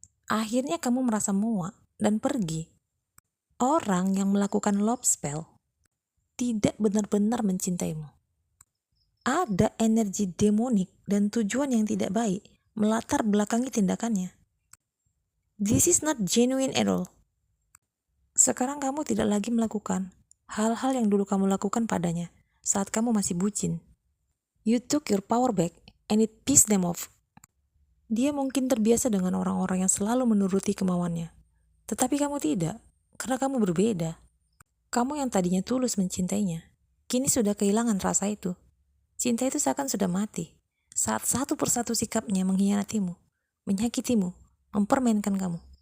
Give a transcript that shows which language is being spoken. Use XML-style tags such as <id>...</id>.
<id>Akhirnya kamu merasa muak dan pergi. Orang yang melakukan love spell tidak benar-benar mencintaimu. Ada energi demonik dan tujuan yang tidak baik melatar belakangi tindakannya.</id> <en>This is not genuine at all.</en> <id>Sekarang kamu tidak lagi melakukan hal-hal yang dulu kamu lakukan padanya saat kamu masih bucin.</id> <en>You took your power back and it pissed them off.</en> <id>Dia mungkin terbiasa dengan orang-orang yang selalu menuruti kemauannya. Tetapi kamu tidak, karena kamu berbeda. Kamu yang tadinya tulus mencintainya, kini sudah kehilangan rasa itu. Cinta itu seakan sudah mati saat satu persatu sikapnya mengkhianatimu, menyakitimu, mempermainkan kamu.</id>